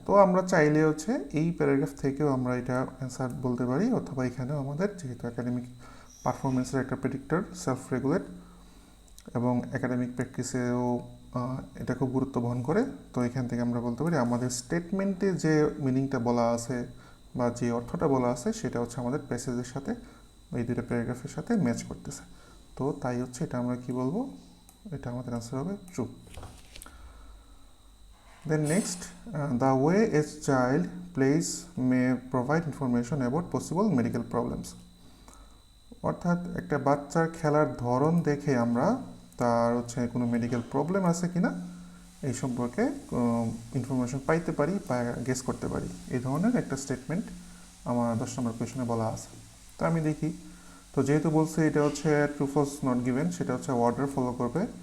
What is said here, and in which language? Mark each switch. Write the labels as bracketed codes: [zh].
[bn] তো আমরা চাইলে হচ্ছে এই প্যারাগ্রাফ থেকেও আমরা এটা অ্যান্সার বলতে পারি, অথবা এখানেও আমাদের যেহেতু একাডেমিক পারফরমেন্সের একটা প্রেডিক্টর সেলফ রেগুলেট এবং একাডেমিক প্র্যাকটিসেও এটা খুব গুরুত্ব বহন করে। তো এখান থেকে আমরা বলতে পারি আমাদের স্টেটমেন্টে যে মিনিংটা বলা আছে বা যে অর্থটা বলা আছে সেটা হচ্ছে আমাদের প্যাসেজের সাথে, এই দুটো প্যারাগ্রাফের সাথে ম্যাচ করতেছে। তো তাই হচ্ছে এটা আমরা কি বলবো, এটা আমাদের আনসার হবে true. [en] Then next, the way a child plays may provide information about possible medical problems. [bn] অর্থাৎ একটা বাচ্চার খেলার ধরন দেখে আমরা তার হচ্ছে কোনো মেডিকেল প্রবলেম আছে কিনা এই সম্পর্কে ইনফরমেশন পাইতে পারি বা গেস করতে পারি। এই ধরনের একটা স্টেটমেন্ট আমার 10 নম্বর কোয়েশনে বলা আছে। তো আমি দেখি, তো যেহেতু বলছে এটা হচ্ছে ট্রু ফলস নট গিভেন, সেটা হচ্ছে অর্ডার ফলো করবে।